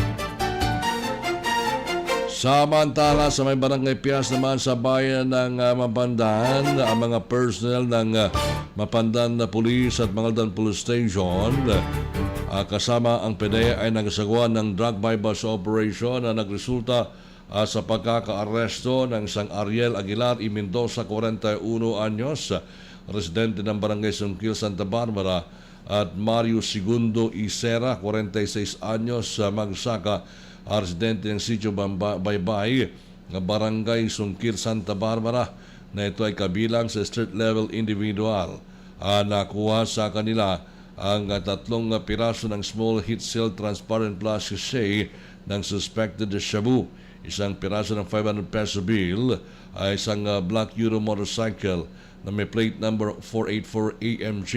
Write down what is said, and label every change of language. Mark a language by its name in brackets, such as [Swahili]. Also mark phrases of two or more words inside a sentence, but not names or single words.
[Filipino] Samantala sa may barangay Pias naman sa bayan ng Mapandan, ang mga personnel ng Mapandan na Police at Mangaldan Police Station kasama ang PDEA ay nagsagawa ng [English] drug bypass operation [Filipino] na nagresulta sa pagkaka-aresto ng isang Ariel Aguilar y Mendoza, 41 anyos, residente ng Barangay Sungkil, Santa Barbara, at Mario Segundo Isera, 46 anyos, Magsaka, residente ng Sitio Baybay, Barangay Sungkil, Santa Barbara, na ito ay kabilang sa [English] street level individual. [Filipino] Nakuha sa kanila ang 3 piraso ng [English] small heat seal transparent plastic sachet [Filipino] ng suspected shabu, isang piraso ng 500 [English] peso bill, [Filipino] isang black Euro motorcycle na may [English] plate number [Filipino] 484 AMG.